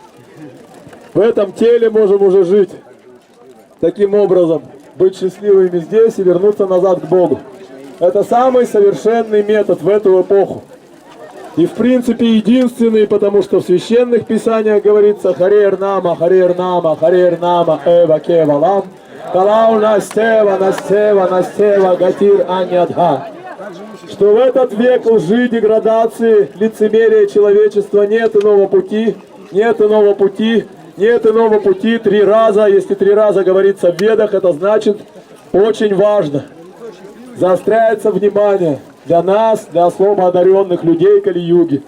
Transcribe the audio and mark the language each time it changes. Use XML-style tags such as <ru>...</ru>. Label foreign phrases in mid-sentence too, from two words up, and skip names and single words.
<ru>В этом теле можем уже жить. Таким образом, быть счастливыми здесь и вернуться назад к Богу. Это самый совершенный метод в эту эпоху. И в принципе единственный, потому что в священных писаниях говорится</ru> <sa>हरेर् नाम हरेर् नाम हरेर् नाम एव केवलम् कलौ नास्त्येव नास्त्येव नास्त्येव गतिर् अन्यथा.</sa> <ru>Что в этот век лжи, деградации, лицемерия человечества нет иного пути, нет иного пути, нет иного пути 3 раза. Если 3 раза говорится в Ведах, это значит очень важно. Заостряется внимание для нас, для особо одаренных людей Кали-юги.</ru>